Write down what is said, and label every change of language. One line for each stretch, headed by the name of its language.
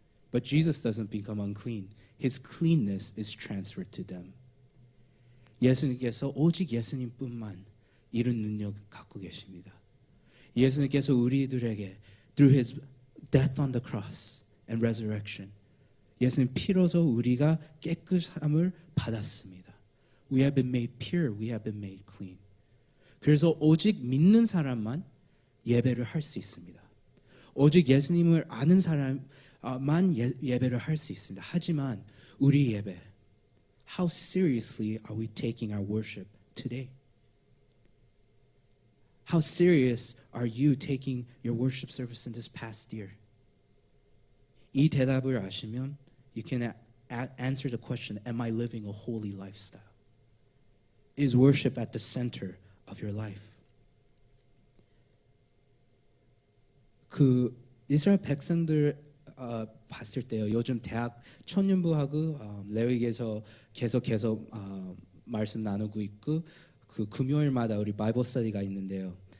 English: But Jesus doesn't become unclean. His cleanness is transferred to them.
Korean: 예수님께서 오직 예수님뿐만 이런 능력을 갖고 계십니다. 예수님께서 우리들에게
English: through his death on the cross and resurrection,
Korean: 예수님 피로서 우리가 깨끗함을 받았습니다.
English: We have been made pure. We have been made clean.
Korean: 그래서 오직 믿는 사람만 예배를 할 수 있습니다. 오직 예수님을 아는 사람만 예배를 할 수 있습니다. 하지만 우리 예배,
English: how seriously are we taking our worship today? How serious are you taking your worship service in this past year?
Korean: 이 대답을 아시면
English: you can answer the question, am I living a holy lifestyle? Is worship at the center of your life?
Korean: 그 이스라엘 백성들 봤을 때요. 요즘 대학 청년부하고 레위기에서 계속해서 말씀 나누고 있고 그 금요일마다 우리 바이블 스터디가 있는데요.